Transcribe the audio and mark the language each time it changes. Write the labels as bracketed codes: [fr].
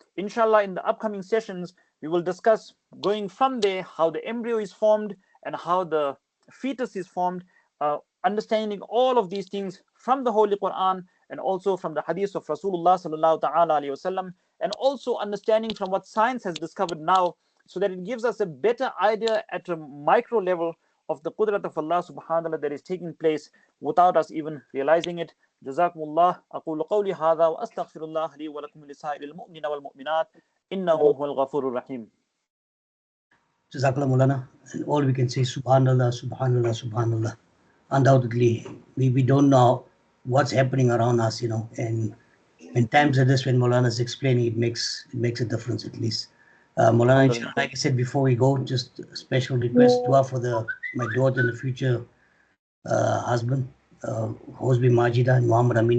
[en] Inshallah, in the upcoming sessions, we will discuss going from there how the embryo is formed and how the fetus is formed, understanding all of these things from the Holy Quran and also from the hadith of Rasulullah sallallahu ta'ala alayhi wasallam, and also understanding from what science has discovered now, so that it gives us a better idea at a micro level of the qudrat of Allah subhanahu wa ta'ala that is taking place without us even realizing it. Jazakumullah. [ar] أقول قولي هذا وأستغفر الله لي ولكم لسائر المؤمنين والمؤمنات إنه هو الغفور الرحيم. [en] Jazakallah Maulana. And all we can say is Subhanallah, Subhanallah, Subhanallah. Undoubtedly, we don't know what's happening around us, and in times like this, when Maulana is explaining, it makes a difference at least. Maulana, inshallah, like I said before we go, just a special request, dua for my daughter and the future husband, Hosbi Majida and Muhammad Amin.